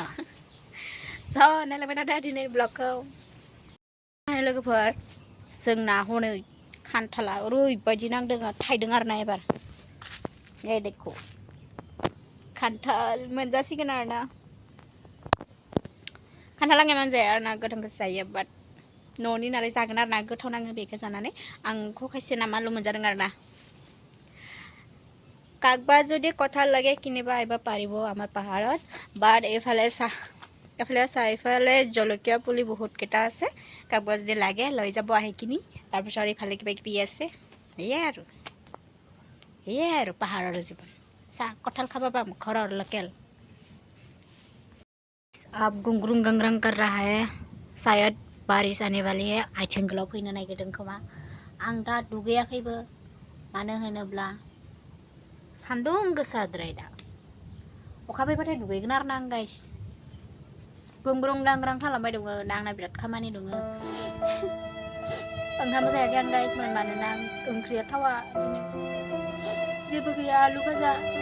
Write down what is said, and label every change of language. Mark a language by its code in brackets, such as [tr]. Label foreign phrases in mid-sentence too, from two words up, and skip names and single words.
[brx] स' नायलांबाय थादो दिनै ब्लगखौ। लोगोफोर, जोंना हनै खान्थाला ओरैबायदि नांदों थायदों आरोना एबार। ए देखो खान्थाल मोनजासिगोन आरोना। खान्थाला एमान जाया आरोना, गोथांखौसो जायो, बाट न'नि नालाय जागोन आरोना, गोथाव नाङो बेखौ जानानै। आं खायसे नामाल' मोनजादों आरोना। [as] কাকবা যদি কথা লাগে কিনিবা আহিব পাৰিব আমাৰ পাহাৰত, বাট এইফালে চাৰিফালে জলকীয়া পুলি বহুত কেইটা আছে, কাকবা যদি লাগে লৈ যাব আহি কিনি। তাৰপিছত এইফালে কিবা কিবি আছে, সেয়াই আৰু পাহাৰৰ জীৱন। চাহ কঁঠাল খাব পাম ঘৰৰ লোকেল। [hi] अब गुंग्रुं गंग्रां कर रहा है, शायद बारिश आने वाली है। [brx] आथिं गोलाव फैनो नागिरदों खोमा। आं दा दुगैयाखैबो, मानो होनोब्ला सान्दुं गोसाद्राय दा। अखा फैबाथाय दुगैगोन आरोना आं गाइस। गुंग्रुं गांग्रां खालामबाय दङ, आंना बिराद खामानि दङ। ओंखाम जायाखै आं गाइस, मानोना ओंख्रिया थावा दिनै जेबो गैया, आलु भाजा।